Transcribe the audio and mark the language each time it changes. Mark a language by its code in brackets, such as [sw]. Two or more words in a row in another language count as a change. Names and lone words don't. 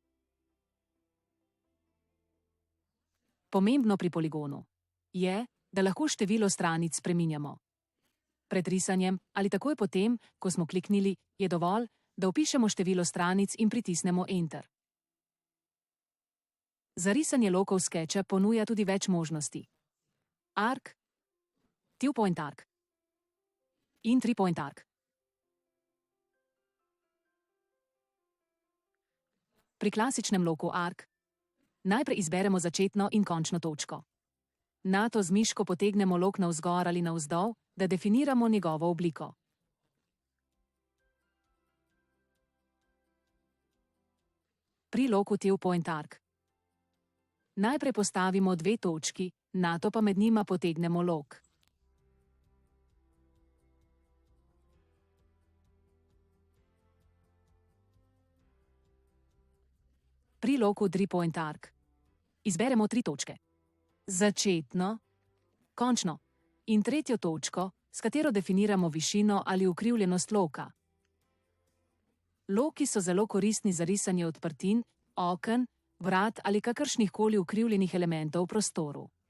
[sl] Pomembno pri poligonu je, da lahko število stranic spreminjamo. Pred risanjem ali takoj potem, ko smo kliknili, je dovolj, da vpišemo število stranic in pritisnemo Enter. Za risanje lokov SketchUp ponuja tudi več možnosti. [en] Arc, two-point arc in three-point arc. [sl] Pri klasičnem loku arc najprej izberemo začetno in končno točko. Nato z miško potegnemo lok navzgor ali navzdol, da definiramo njegovo obliko. Pri loku [en] two-point arc [sl] najprej postavimo 2 točki, nato pa med njima potegnemo lok. Pri loku [en] three-point arc [sl] izberemo 3 točke. Začetno, končno in tretjo točko, s katero definiramo višino ali ukrivljenost loka. Loki so zelo koristni za risanje odprtin, oken, vrat ali kakršnihkoli ukrivljenih elementov v prostoru.